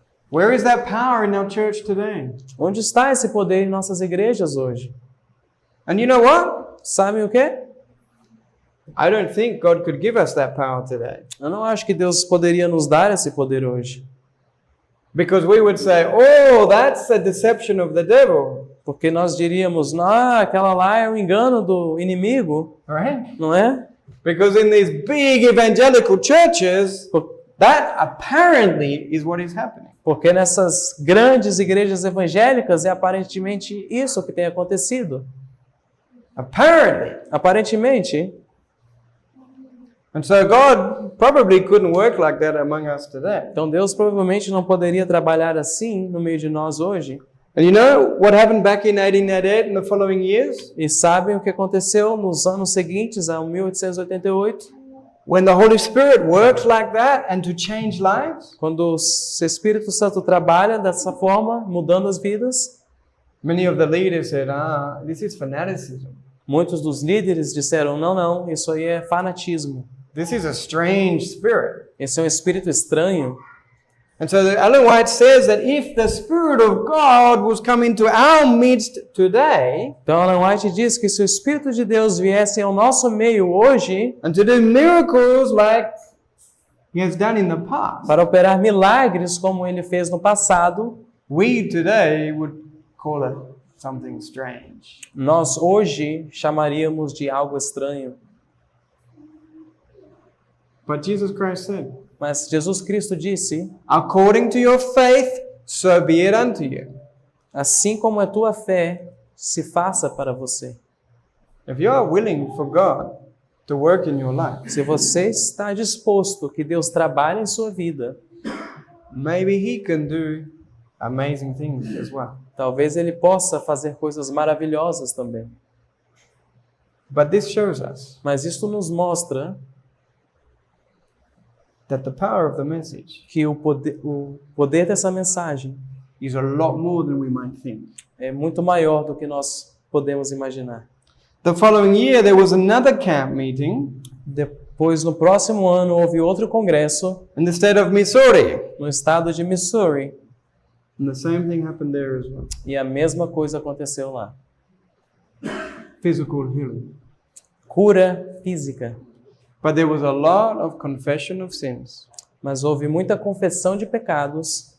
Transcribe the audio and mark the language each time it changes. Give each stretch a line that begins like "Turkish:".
English: Where is that power in our church today?
Portuguese: Onde está esse poder em nossas igrejas hoje?
English: And you know what?
Portuguese: Sabem o quê?
English: I don't think God could give us that power today.
Portuguese: Eu não acho que Deus poderia nos dar esse poder hoje.
English: Because we would say, oh, that's a deception of the devil.
Portuguese: Porque nós diríamos, aquela lá é o engano do inimigo,
English: Right?
Portuguese: não é?
English: Because in these big evangelical churches, that apparently is what is happening.
Portuguese: Porque nessas grandes igrejas evangélicas é aparentemente isso que tem acontecido.
English: Apparently.
Portuguese: Aparentemente.
English: And so God probably couldn't work like that among us today.
Portuguese: Então Deus provavelmente não poderia trabalhar assim no meio de nós hoje.
English: And you know what happened back in 1888 and the following years?
Portuguese: E sabem o que aconteceu nos anos seguintes, a 1888?
English: When the Holy Spirit works like that and to change lives,
Portuguese: Quando o Espírito Santo trabalha dessa forma, mudando as vidas,
English: many of the leaders said, this is fanaticism.
Portuguese: muitos dos líderes disseram, não, isso aí é fanatismo.
English: This is a strange spirit.
Portuguese: Esse é um espírito estranho.
English: And so Ellen White says that if the Spirit of God was come into our midst today,
Portuguese: Então Ellen White diz que se o Espírito de Deus viesse ao nosso meio hoje,
English: and to do miracles like He has done in the past,
Portuguese: para operar milagres como ele fez no passado,
English: we today would call it something strange.
Portuguese: nós hoje chamaríamos de algo estranho.
English: But Jesus Christ said,
Portuguese: Mas Jesus Cristo disse,
English: according to your faith, so be it unto you.
Portuguese: assim como a tua fé, se faça para você.
English: If you are willing for God to work in your life,
Portuguese: Se você está disposto que Deus trabalhe em sua vida,
English: maybe He can do amazing things as well.
Portuguese: talvez Ele possa fazer coisas maravilhosas também.
English: But this shows us
Portuguese: Mas isso nos mostra
English: that the power of the message
Portuguese: que o poder dessa mensagem
English: is a lot more than we might think.
Portuguese: é muito maior do que nós podemos imaginar.
English: The following year, there was another camp meeting
Portuguese: Depois, no próximo ano, houve outro congresso
English: in the state of Missouri.
Portuguese: no estado de Missouri
English: And the same thing happened there as well.
Portuguese: e a mesma coisa aconteceu lá.
English: Physical healing.
Portuguese: Cura física.
English: But there was a lot of confession of sins.
Portuguese: Mas houve muita confessão de pecados,